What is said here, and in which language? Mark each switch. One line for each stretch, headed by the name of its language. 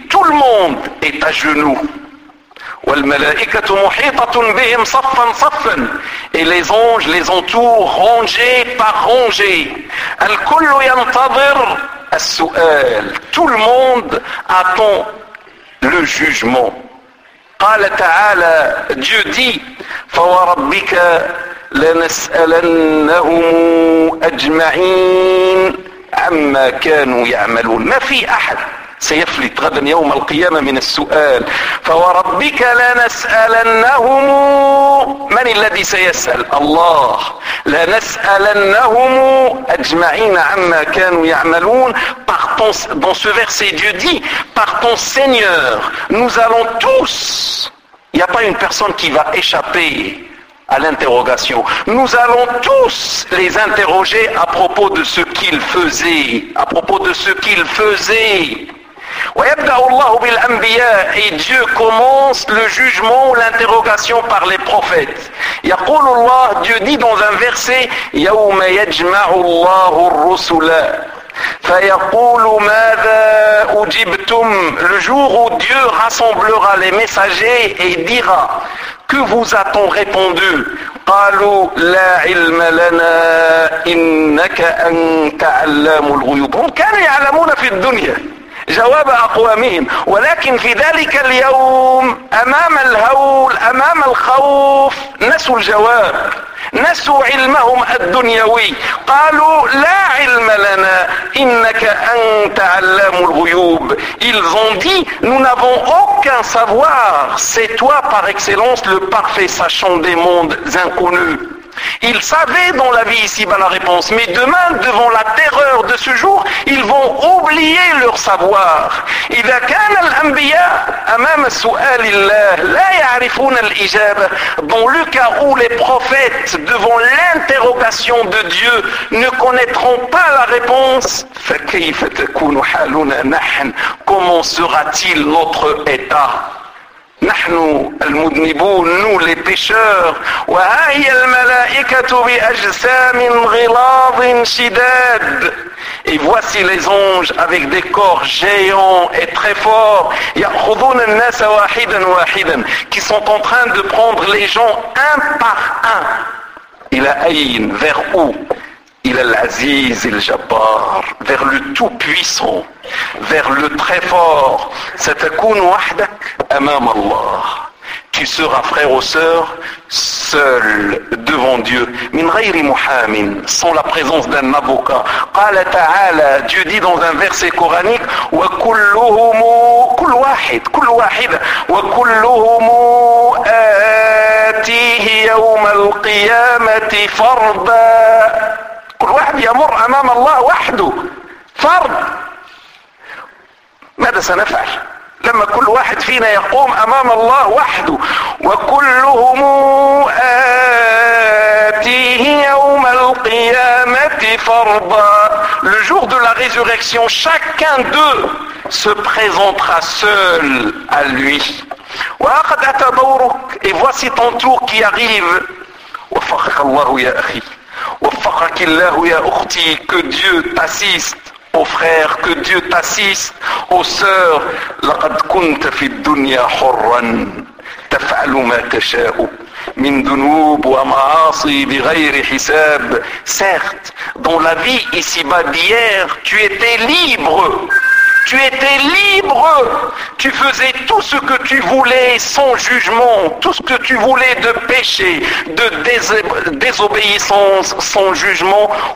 French: Tout le monde est à genoux.
Arabic: والملائكة محيطة بهم صفا صفا.
French: Et les anges les entourent rangés par rangés.
Arabic: الكل ينتظر السؤال.
French: Tout le monde attend le jugement.
Arabic: قال تعالى,
French: Dieu dit,
Arabic: فوربك لنسألنهم أجمعين عما كانوا يعملون. ما في أحد سيفلت غدا يوم القيامة من السؤال. فوربك لنسألنهم, من الذي سيسأل؟ الله. لنسألنهم أجمعين عما كانوا يعملون.
French: Dans ce verset, Dieu dit, par ton Seigneur, nous allons tous, il n'y a pas une personne qui va échapper à l'interrogation. Nous allons tous les interroger à propos de ce qu'ils faisaient, à propos de ce qu'ils faisaient.
Arabic: وَيَبْدَعُ اللَّهُ بِالْأَنْبِيَاءِ.
French: Et Dieu commence le jugement, l'interrogation par les prophètes.
Arabic: يَقُولُ اللَّهُ,
French: Dieu dit dans un verset,
Arabic: يَوْمَ يَجْمَعُ اللَّهُ الرُّسُلَ فَيَقُولُ مَاذَا أُجِبْتُمْ.
French: Le jour où Dieu rassemblera les messagers et dira, que vous a-t-on répondu?
Arabic: قَالُوا لَا عِلْمَ لَنَا إِنَّكَ أَنْتَ عَلَّامُ الْغُيُوبِ. هُمْ كَانُوا يَعْلَمُونَ فِي الدُّنْيَا جواب أقوامهم, ولكن في ذلك اليوم أمام الهول, أمام الخوف, نسوا الجواب, نسوا علمهم الدنيوي. قالوا لا علم لنا إنك أنت علام الغيوب.
French: Ils ont dit, nous n'avons aucun savoir, c'est toi par excellence le parfait sachant des mondes inconnus. Ils savaient dans la vie ici-bas la réponse, mais demain, devant la terreur de ce jour, ils vont oublier leur savoir.
Arabic: إذا كان الأنبياء أمام سؤال الله لا يعرفون الإجابة.
French: Dans le cas où les prophètes, devant l'interrogation de Dieu, ne connaîtront pas la réponse,
Arabic: فكيف تكون حالنا نحن,
French: comment sera-t-il notre état?
Arabic: نحن المذنبون,
French: nous les pécheurs.
Arabic: وها هي الملائكة بأجسام غلاظ شداد.
French: Et voici les anges avec des corps géants et très forts.
Arabic: يأخذون الناس واحدا واحدا,
French: qui sont en train de prendre les gens un par un.
Arabic: إلى أين,
French: vers où?
Arabic: إلى العزيز الجبار,
French: vers le tout puissant, vers le très fort.
Arabic: ستكون وحدك أمام الله.
French: Tu seras, frère ou sœur, seul devant Dieu.
Arabic: من غير محام,
French: sans la présence d'un avocat.
Arabic: قال تعالى,
French: Dieu dit dans un verset coranique,
Arabic: وكلهم, كل واحد, كل واحد, وكلهم آتيه يوم القيامة فردا. كل واحد يمر أمام الله وحده فرد. ماذا سنفعل لما كل واحد فينا يقوم أمام الله وحده؟ وكلهم آتيه يوم القيامة فردا.
French: Le jour de la résurrection, chacun d'eux se présentera seul à lui.
Arabic: وقد أتى دورك.
French: Et voici ton tour qui arrive.
Arabic: وفقك الله يا أخي. وفقك الله يا أختي.
French: Que Dieu t'assiste, ô frère, que Dieu t'assiste, ô sœur.
Arabic: لقد كنت في الدنيا حرا تفعل ما تشاء من ذنوب ومعاصي بغير حساب.
French: Certes, dans la vie ici-bas d'hier, tu étais libre. Tu étais libre. Tu faisais tout ce que tu voulais sans jugement. Tout ce que tu voulais de péché, de désobéissance, sans jugement.